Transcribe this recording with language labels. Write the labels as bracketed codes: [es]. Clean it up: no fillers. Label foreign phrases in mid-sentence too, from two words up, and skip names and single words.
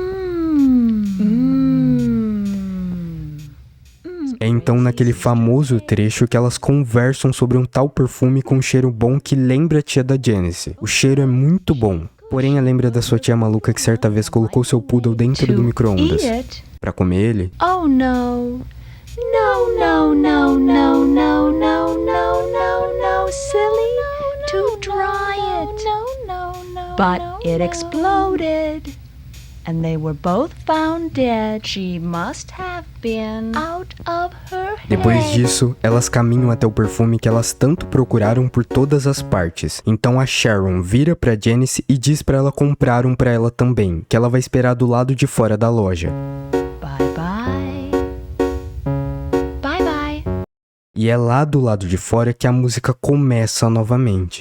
[pt] É então naquele famoso trecho que elas conversam sobre um tal perfume com um cheiro bom que lembra a tia da Janice. O cheiro é muito bom, porém ela lembra da sua tia maluca que certa vez colocou seu poodle dentro do micro-ondas pra comer ele. [en] Oh no. No, no, no, no, no, no, no, no, no, silly. To dry it. But it exploded. And they were both found dead. She must have been out of her head. [pt] Depois disso, elas caminham até o perfume que elas tanto procuraram por todas as partes. Então a Sharon vira pra Janice e diz pra ela comprar um pra ela também, que ela vai esperar do lado de fora da loja. E é lá do lado de fora que a música começa novamente.